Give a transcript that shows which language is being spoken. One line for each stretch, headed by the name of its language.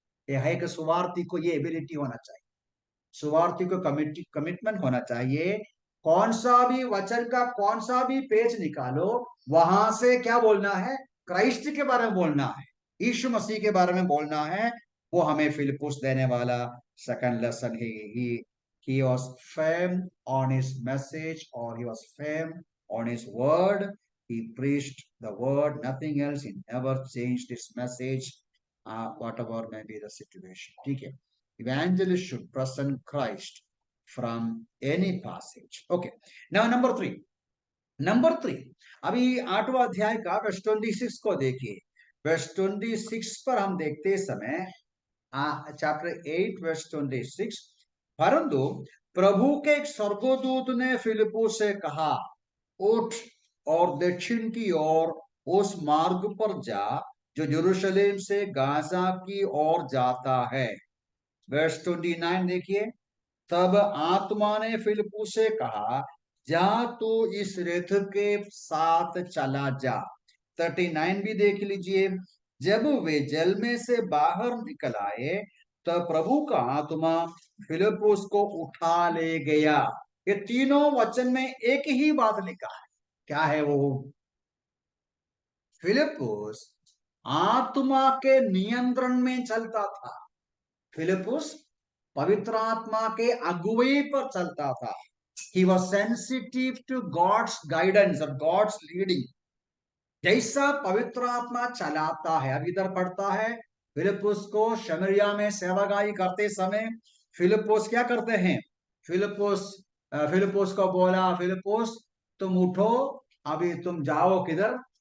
Hindi: यह है कि सुवार्थी को ये एबिलिटी होना चाहिए, सुवार्थी को कमिटमेंट होना चाहिए। कौन सा भी वचन का कौन सा भी पेज निकालो, वहां से क्या बोलना है? क्राइस्ट के बारे में बोलना है, यीशु मसीह के बारे में बोलना है। वो हमें फिलिपुस देने वाला सेकंड लेसन है।
English: he was firm on his message, or he was firm on his word. He preached the word, nothing else. He never changed his message, whatever may be the situation.
Hindi: ठीक है?
English: Evangelist should present Christ from any passage. Okay. Now number 3.
Hindi: Number 3, अभी 8वां अध्याय का verse 26 को देखिए। Verse 26 पर हम देखते समय, चैप्टर 8 वर्स 26, परंतु प्रभु के एक स्वर्गदूत ने फिलिपुस से कहा, उठ और दक्षिण की ओर उस मार्ग पर जा जो यरूशलेम से गाजा की ओर जाता है। वर्स 29 देखिए। तब आत्मा ने फिलिपुस से कहा, जा तू इस रथ के साथ चला जा। 39 भी देख लीजिए। जब वे जल में से बाहर निकल आए तो प्रभु का आत्मा फिलिपुस को उठा ले गया। ये तीनों वचन में एक ही बात लिखा है। क्या है वो? फिलिपुस आत्मा के नियंत्रण में चलता था। फिलिपुस पवित्र आत्मा के अगुवाई पर चलता था।
English: He was sensitive to God's guidance और God's leading।
Hindi: जैसा पवित्र आत्मा चलाता है, अब इधर पढ़ता है फिलिपुस को शमरिया में सेवागाई करते समय फिलिपुस क्या करते हैं? फिलिपुस को बोला, फिलिपुस तुम उठो, अभी तुम जाओ किधर?